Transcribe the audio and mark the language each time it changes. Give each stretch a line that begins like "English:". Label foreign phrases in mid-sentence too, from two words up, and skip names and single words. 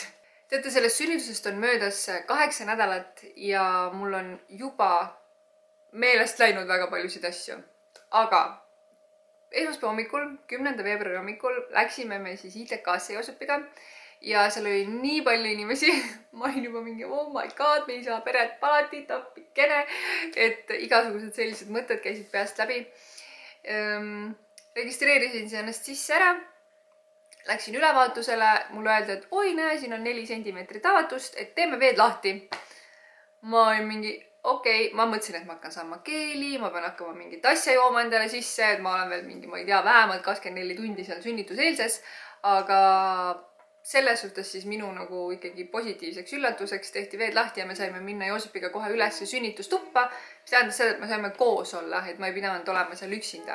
Estonian: Teate, sellest sünnitusest on möödas 8 nädalat ja mul on juba meelest läinud väga paljusid asju. Aga esmaspäeva hommikul, 10. veebruari hommikul läksime me siis ITK-sse Joosepiga ja seal oli nii palju inimesi. Ma olin juba mingi,
English: oh my god,
Estonian: me ei saa peret palatit, appikene, et igasugused sellised mõtted käisid peast läbi. Registreerisin ennast sisse ära. Läksin ülevaatusele, mulle öeldi, et oi näe, siin on 4 sentimeetrit avatust, et teeme veed lahti. Ma olin mingi, okei, ma mõtlesin, et ma hakkan saama keeli, ma pean hakkama mingit asja jooma endale sisse, et ma olen veel mingi, ma ei tea, vähemalt 24 tundi seal sünnituseelses, aga selles suhtes siis minu nagu ikkagi positiivseks üllatuseks tehti veed lahti ja me saime minna Joosepiga kohe üles sünnitustuppa, mis tähendas seda, et me saime koos olla, et ma ei pidanud olema seal üksinda.